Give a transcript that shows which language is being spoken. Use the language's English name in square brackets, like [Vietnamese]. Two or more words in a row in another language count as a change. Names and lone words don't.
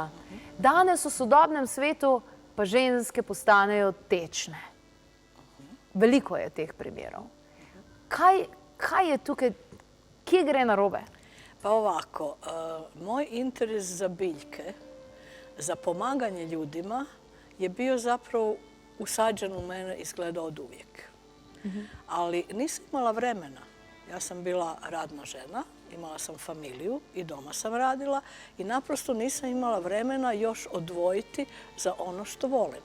[Slovenian] Danes v sodobnem svetu pa ženske postanejo tečne. Veliko je teh primerov. Kaj je tukaj, kje gre narobe? [Croatian] Pa ovako, moj interes za biljke, za pomaganje ljudima je bio zapravo usađen u mene izgleda od uvijek. Ali nisam imala vremena. Ja sam bila radna žena, imala sam familiju i doma sam radila i naprosto nisam imala vremena još odvojiti za ono što volim.